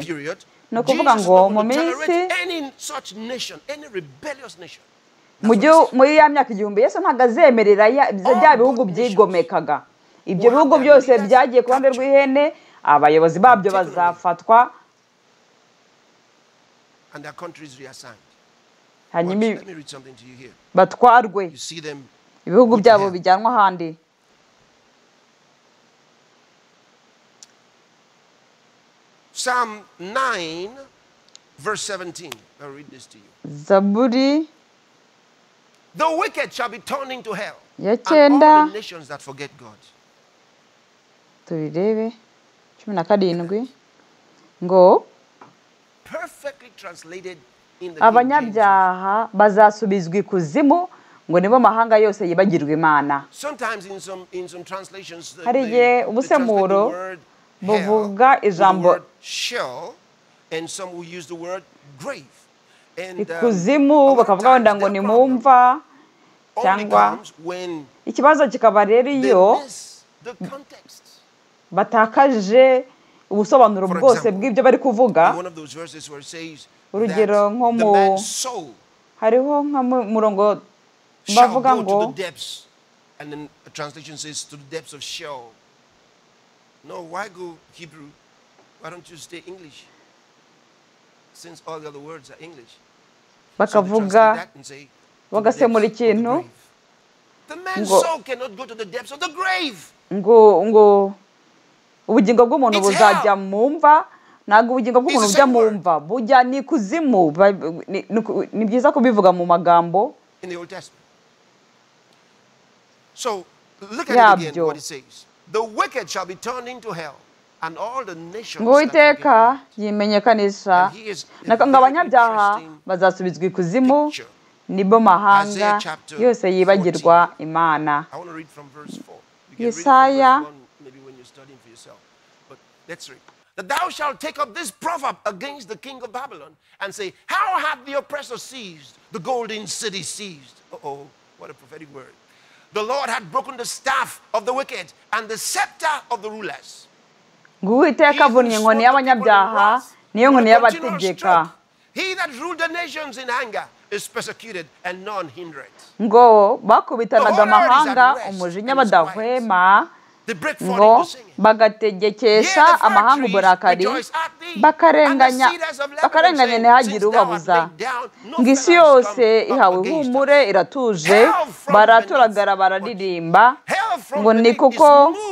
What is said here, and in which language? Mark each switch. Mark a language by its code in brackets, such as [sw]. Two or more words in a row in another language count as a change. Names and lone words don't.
[rw] ni ukuvuga ngo mu minsi muri ya myaka 1000 Yesu ntabwo azemerera bya bihugu byigomekaga. ibyo bihugu byose byagiye ku ruhande rw'ihene abayobozi babyo bazafatwa hanyuma batwarwe ibihugu byabo bijyanwa ahandi. [en] Psalm 9 verse 17. I'll read this to you. [rw] Zaburi [en] The wicked shall be turned into hell, and all the nations that forget God. [rw] Tubirebe 17 ngo [en] Perfectly translated in the [rw] abanyabyaha bazasubizwa ikuzimu ngo nibo mahanga yose yibagirwa Imana. [en] Sometimes in some translations [rw] hariye ubusemuro buvuga ijambo [en] shell and some will use the word grave. [rw] ikuzimu bakavuga wenda ngo ni mumva cyangwa ikibazo kikaba rero iyo batakaje ubusobanuro bwose bw'ibyo bari kuvuga. urugero nko mu hariho nka murongo bavuga ngo [en] and then a translation says to the depths of Sheol. No, why go Hebrew? Why don't you stay English? Since all the other words are English. [rw] bakavuga bagasemura ikintu [en] the man's soul cannot go to the depths of the grave. [rw] ngo ubugingo bw'umuntu buzajya mu mva ntabwo ubugingo bw'umuntu bujya mu mva bujya ni kuzimu. ni byiza kubivuga mu magambo [en] in the Old Testament. So look at it again what it says. The wicked shall be turned into hell, and all the nations [rw] ngo Uwiteka yimenyekanisha ngo abanyabyaha bazasubizwa ikuzimu nibo mahanga yose yibagirwa Imana. Yesaya [en] that thou shalt take up this proverb against the king of Babylon and say, how hath the oppressor seized, the golden city seized? Uh-oh, what a prophetic word. The Lord had broken the staff of the wicked and the scepter of the rulers. [rw] Uwiteka avunnye inkoni y'abanyabyaha niyo nkoni y'abategeka. [en] He that ruled the nations in anger is persecuted and none hindered. [rw] Ngo bakubitanaga amahanga umujinya badahwema ngo bagategekesha amahanga uburakari bakarenganya ntihagire ubabuza. ngo isi yose ihawe ihumure iratuje baraturagara bararirimba ngo ni kuko